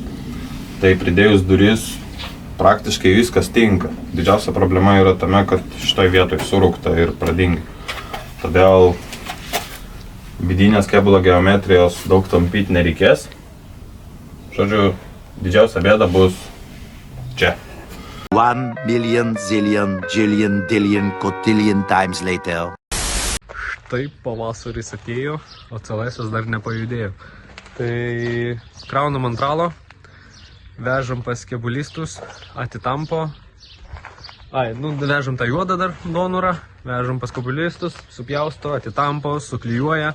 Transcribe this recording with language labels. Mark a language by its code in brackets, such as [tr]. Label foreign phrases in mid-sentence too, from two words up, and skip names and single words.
[lt] Tai pridėjus duris praktiškai viskas tinka. Didžiausia problema yra tame, kad šitoj vietoj surūkta ir pradingai. Todėl vidinės kėbulo geometrijos daug tampyti nereikės. Žodžiu, didžiausia bėda bus čia. [en] 1 million, zillion, jillion, dillion, cotillion times later. [lt] Štai pavasaris atėjo, o CLS dar nepajudėjo. Tai kraunam ant ralo, vežam pas kėbulistus, atitampo. Vežam tą juodą dar donorą, vežam pas kėbulistus, supjausto, atitampo, suklijuoja.